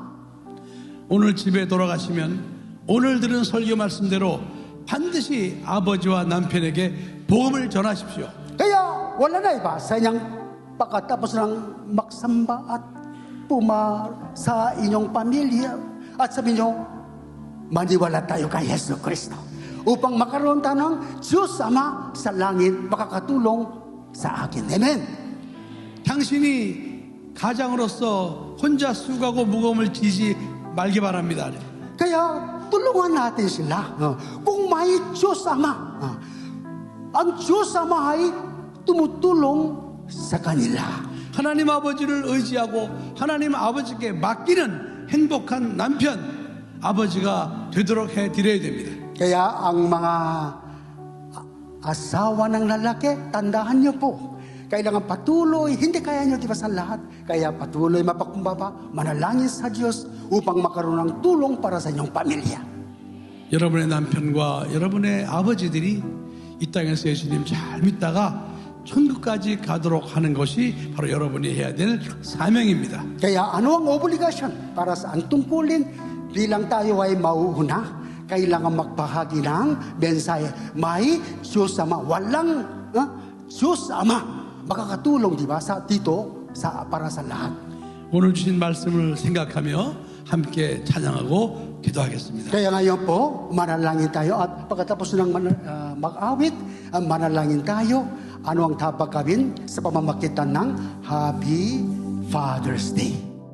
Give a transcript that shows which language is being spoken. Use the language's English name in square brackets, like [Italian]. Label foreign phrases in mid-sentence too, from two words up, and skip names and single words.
[Korean] 오늘 집에 돌아가시면 오늘 들은 설교 말씀대로 반드시 아버지와 남편에게 복음을 전하십시오. [Filipino] Kaya wala na iba sa inyong pagkatapos ng magsamba at sa inyong pamilya at sabi nyo, maniwala tayo kay Yesu Kristo upang makaroon tayo ng Diyos Ama sa langit makakatulong sa akin. Amen. [Korean] 당신이 가장으로서 혼자 수고하고 무거움을 지지 말기 바랍니다. [Filipino] Kaya tulungan natin sila. Kung may Diyos Ama, ang Diyos Ama ay tumutulong sa kanila. [Korean] 하나님 아버지를 의지하고 하나님 아버지께 맡기는 행복한 남편, 아버지가 되도록 해드려야 됩니다. [Filipino] Kaya ang mga asawa ng lalaki, tandaan niyo po, kailangan patuloy, hindi kaya niyo di ba sa lahat, kaya patuloy mapakumbaba, manalangin sa Diyos upang makaroon ng tulong para sa inyong pamilya. [Korean] 여러분의 남편과 여러분의 아버지들이 이 땅에서 예수님 잘 믿다가 천국까지 가도록 하는 것이 바로 여러분이 해야 될 사명입니다. [Filipino] Kaya ano ang obligasyon para sa ang tungkulin bilang tayo ay mauuna? Kailangan magpahagi ng mensahe. May Diyos Ama. Walang Diyos Ama. Makakatulong, di ba, para sa lahat. [Korean] 오늘 주신 말씀을 생각하며 함께 찬양하고 기도하겠습니다. [Filipino] Kaya ngayon po, manalangin tayo at pagkatapos ng mag-awit, manalangin tayo. Ano ang dapat gawin sa pamamagitan ng Happy Father's Day?